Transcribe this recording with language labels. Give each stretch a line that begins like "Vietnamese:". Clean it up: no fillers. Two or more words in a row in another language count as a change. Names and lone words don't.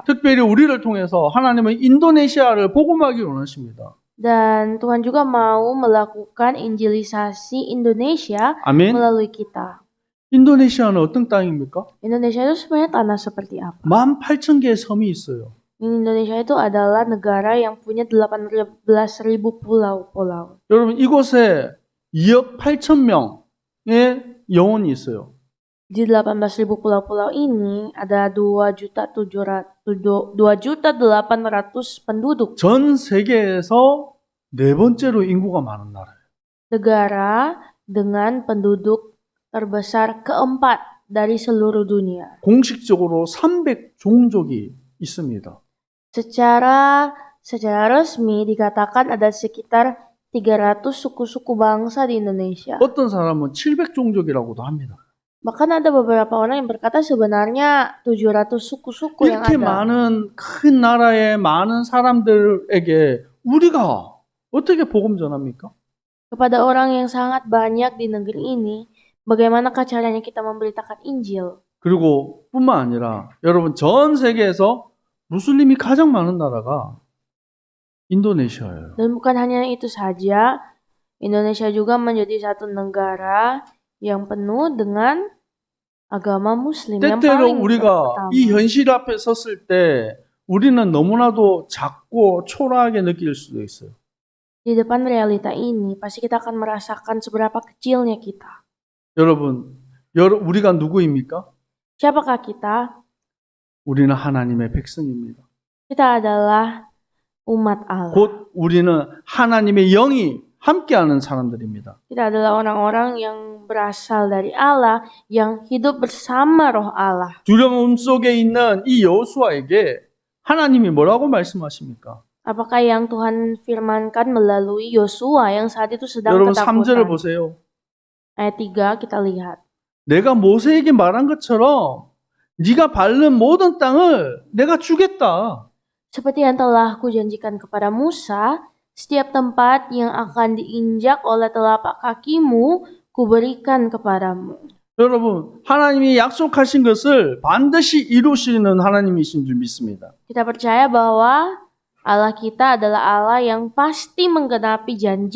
Korean: 특별히 우리를 통해서 하나님은 인도네시아를 복음하기를 원하십니다.
Indonesian: Dan Tuhan juga mau melakukan injilisasi Indonesia
Korean: 아멘.
Indonesian: melalui kita.
Korean: 인도네시아는 어떤 땅입니까?
Indonesian: Indonesia itu sebenarnya tanah seperti apa?
Korean: 18,000개의 섬이 있어요.
Indonesian: Indonesia itu adalah negara yang punya 18.000 pulau-pulau.
Korean: 여러분, 이곳에 2억 8천 명의 영혼이 있어요.
Indonesian: Di 18.000 pulau-pulau ini ada 2.800.000 penduduk.
Korean: 전 세계에서 네 번째로 인구가 많은 나라예요.
Indonesian: Negara dengan penduduk terbesar keempat dari seluruh dunia.
Korean: 공식적으로 300종족이 있습니다.
Indonesian: Secara resmi dikatakan ada sekitar 300 suku-suku bangsa di Indonesia.
Korean: 어떤 사람은 700종족이라고도 합니다.
Indonesian: Bahkan ada beberapa orang yang berkata sebenarnya 700 suku-suku yang
Korean: 이렇게
Indonesian: ada.
Korean: 많은 큰 나라의 많은 사람들에게 우리가 어떻게 복음 전합니까?
Indonesian: Kepada orang yang sangat banyak di negeri ini, bagaimanakah caranya kita memberitakan Injil?
Korean: 그리고 뿐만 아니라 여러분 전 세계에서 무슬림이 가장 많은 나라가 인도네시아예요.
Indonesian: Dan bukan hanya itu saja, Indonesia juga menjadi satu negara yang penuh dengan agama Muslim yang
Korean: 때때로
Indonesian: paling
Korean: 우리가
Indonesian: pertama.
Korean: 이 현실 앞에 섰을 때 우리는 너무나도 작고 초라하게 느낄 수도 있어요.
Indonesian: Di depan realita ini, pasti kita akan merasakan seberapa kecilnya kita.
Korean: 여러분, 우리가 누구입니까?
Indonesian: Siapakah kita?
Korean: 우리는 하나님의 백성입니다.
Indonesian: Kita adalah umat Allah.
Korean: 곧 우리는 하나님의 영이 함께하는 사람들입니다.
Indonesian: Kita adalah orang-orang yang berasal dari Allah, yang hidup bersama roh Allah.
Korean: 두려움 속에 있는 이 여호수아에게 하나님이 뭐라고 말씀하십니까?
Indonesian: Apakah yang Tuhan firmankan melalui Yosua yang saat itu sedang
Korean: 여러분 3절을
Indonesian: ketakutan?
Korean: 보세요.
Indonesian: Ayat 3 kita lihat.
Korean: 내가 모세에게 말한 것처럼 네가 밟는 모든 땅을 내가 주겠다.
Indonesian: Seperti yang telah kujanjikan kepada Musa, setiap tempat yang akan diinjak oleh telapak kakimu, kuberikan kepadamu.
Korean: 여러분, 하나님이 약속하신 것을 반드시 이루시는 하나님이신 줄 믿습니다.
Indonesian: Kita percaya bahwa Allah kita adalah Allah yang pasti menggenapi janji-janji.